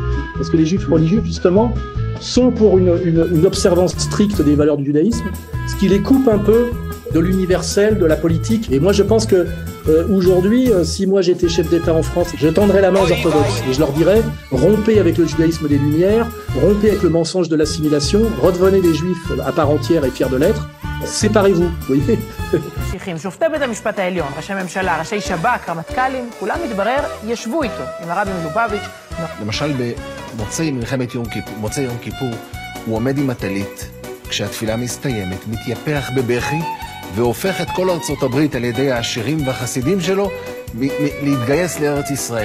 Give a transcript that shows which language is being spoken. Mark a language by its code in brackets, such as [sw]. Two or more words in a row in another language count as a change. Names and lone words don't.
[fr] Parce que les juifs religieux, justement, sont pour une observance stricte des valeurs du judaïsme, ce qui les coupe un peu de l'universel, de la politique. Et moi, je pense que aujourd'hui, si moi j'étais chef d'État en France, je tendrais la main aux orthodoxes et je leur dirais, rompez avec le judaïsme des Lumières, rompez avec le mensonge de l'assimilation, redevenez des juifs à part entière et fiers de l'être, séparez-vous, vous voyez. [he] שופטי בית המשפט העליון, ראשי ממשלה, ראשי שב"כ, רמטכ"לים, כולם מתברר ישבו איתו, עם הרבי מלובביץ'. למשל במוצאי מלחמת מוצאי יום כיפור, הוא עומד עם הטלית, כשהתפילה מסתיימת, מתייפח בבכי, והופך את כל ארצות הברית על ידי העשירים והחסידים שלו להתגייס לארץ ישראל.